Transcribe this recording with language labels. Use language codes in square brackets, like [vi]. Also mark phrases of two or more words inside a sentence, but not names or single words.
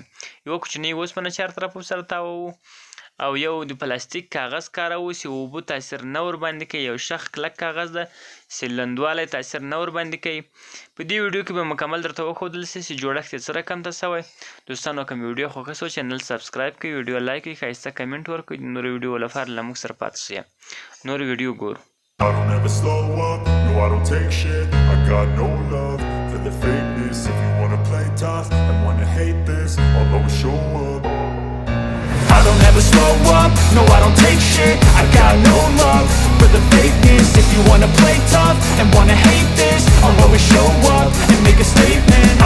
[ps] یوه کوچنۍ اوسپنه چهارطرفه سره تاووو او یو د پلاستیک کاغذ کاروو چې اوبو تاثیر نه ورباندې کوي. یو شخ کلک کاغذ ده چې لندوالی تاثیر نه ورباندې کوي. په دې ویډیو کې به مکمل درته وښودل شي چې جوړښت یې څه رقم ته شوی. دوستانو که مې ویډیو خوښه سوه چینل سبسکرایب کړئ، ویډیو لایک کړئ، ښایسته کمنټ ورکړئ. د نورو ویډیو لپاره له موږ سره پاتې شئ. نور ویډیو ګورو. [en] I don't ever slow up, no I don't take shit. I got no love for the fakeness. If you wanna play tough and wanna hate this, I'll always show up. I don't ever slow up, no I don't take shit. I got no love for the fakeness. If you wanna play tough and wanna hate this, I'll always show up and make a statement.